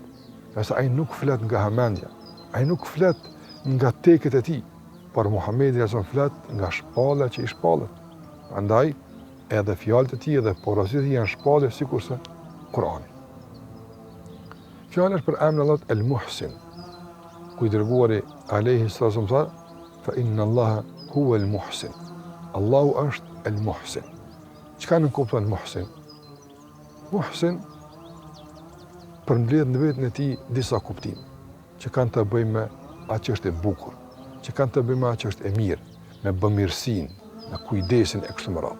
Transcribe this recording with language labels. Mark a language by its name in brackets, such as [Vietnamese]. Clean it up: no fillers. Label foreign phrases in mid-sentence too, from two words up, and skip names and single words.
[Albanian] Qase ai nuk flet nga hamendja. Ai nuk flet nga tekët e tij, por Muhamedi sallallahu flet nga shpalla që i shpallet. Andaj edhe fjalët e tij dhe porositë e tij janë shpallë sikurse Kur'ani. Fjala është për emrin Allahut El-Muhsin. Ku i dërguari [Arabic] عليه الصلاة والسلام فإن الله هو المحسن. [Albanian] Allahu është El-Muhsin. Çka nuk kupton Muhsin? Muhsin përmbledh në vetën e tij disa kuptime që kanë të bëjnë me atë që është e bukur, që kanë të bëjnë me atë që është e mirë, me bamirësinë, me kujdesin e kështu me radhë.